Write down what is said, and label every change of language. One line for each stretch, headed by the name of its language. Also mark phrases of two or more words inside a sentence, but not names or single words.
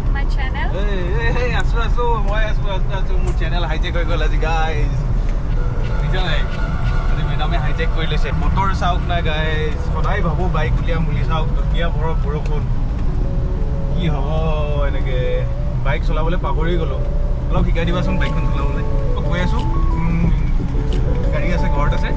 Assamese: channel. Hey, asu. Moi asu. মোৰ
English: channel hijack
Assamese: হৈ গ'ল আজি guys. বুজিছা নাই? আজি মেডামে hijack কৰি লৈছে। মটৰ চাওক না guys। সদায় ভাবো বাইক উলিয়াম বুলি চাওক ধুনীয়া বৰষুণ। কি হ'ব এনেকে বাইক চলাবলৈ পাহৰি গ'লো। অলপ শিকাই দিবাচোন বাইকখন চলাবলৈ। গৈ আছো। গাড়ী আছে ঘৰত আছে।